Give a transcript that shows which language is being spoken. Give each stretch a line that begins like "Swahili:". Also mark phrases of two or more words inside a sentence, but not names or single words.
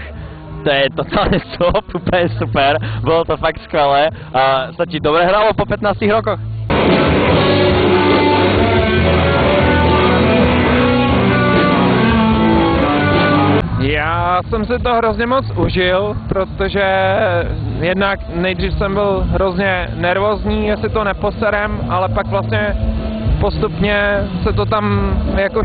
Slovak: To je totálne úplne super, bolo to fakt skvelé. Sa ti dobre hralo po 15 rokoch?
Czech: Já jsem si to hrozně moc užil, protože jednak nejdřív jsem byl hrozně nervózní, jestli to neposerem, ale pak vlastně postupně se to tam, jako